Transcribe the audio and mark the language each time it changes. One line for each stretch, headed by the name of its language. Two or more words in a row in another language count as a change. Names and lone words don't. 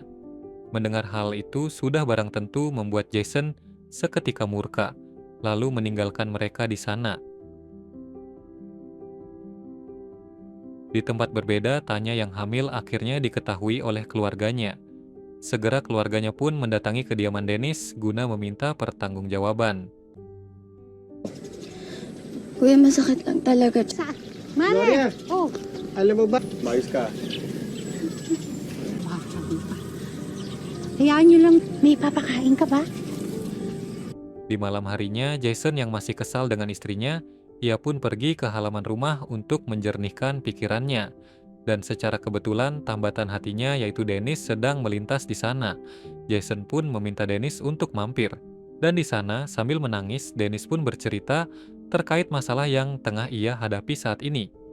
Indonesian: Mendengar hal itu sudah barang tentu membuat Jason seketika murka, lalu meninggalkan mereka di sana. Di tempat berbeda, Tanya yang hamil akhirnya diketahui oleh keluarganya. Segera keluarganya pun mendatangi kediaman Dennis guna meminta pertanggungjawaban.
Filipino: Kuya, masakit lang talaga. Gloria! Oh! Alam mo ba? Mayos ka. Hayaan nyo lang, may papakain ka ba?
Indonesian: Di malam harinya, Jason yang masih kesal dengan istrinya, ia pun pergi ke halaman rumah untuk menjernihkan pikirannya. Dan secara kebetulan, tambatan hatinya yaitu Dennis sedang melintas di sana. Jason pun meminta Dennis untuk mampir. Dan di sana, sambil menangis, Dennis pun bercerita terkait masalah yang tengah ia hadapi saat ini.